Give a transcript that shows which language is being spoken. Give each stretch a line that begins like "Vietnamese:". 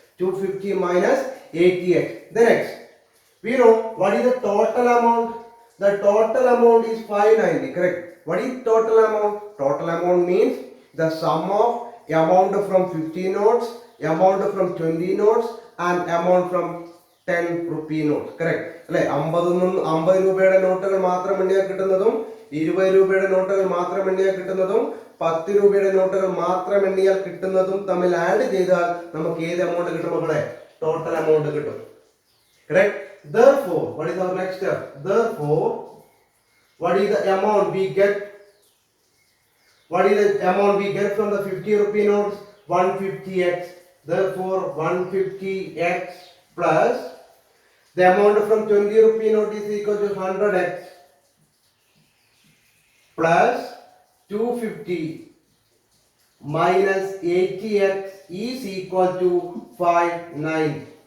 English: 250 minus 80x. The next, we know what is the total amount. The total amount is 590, correct? What is total amount? Total amount means the sum of amount from 50 notes, amount from 20 notes and amount from 10 rupee notes, correct?
Malayalam: അല്ലെ 50 രൂപയുടെ നോട്ടുകൾ മാത്രം എണ്ണിയാൽ കിട്ടുന്നതും 20 രൂപയുടെ നോട്ടുകൾ മാത്രം എണ്ണിയാൽ കിട്ടുന്നതും 10 രൂപയുടെ നോട്ടുകൾ മാത്രം എണ്ണിയാൽ കിട്ടുന്നതും തമ്മിൽ ആഡ് ചെയ്താൽ നമുക്ക് ഏത് എമൗണ്ട് കിട്ടും മക്കളെ? ടോട്ടൽ എമൗണ്ട് കിട്ടും, correct?
English: Therefore, what is our next step? Therefore, what is the amount we get? What is the amount we get from the 50 rupee notes? 150x. Therefore, 150x plus the amount from 20 rupee note is equal to 100x plus 250 minus 80x is equal to 590.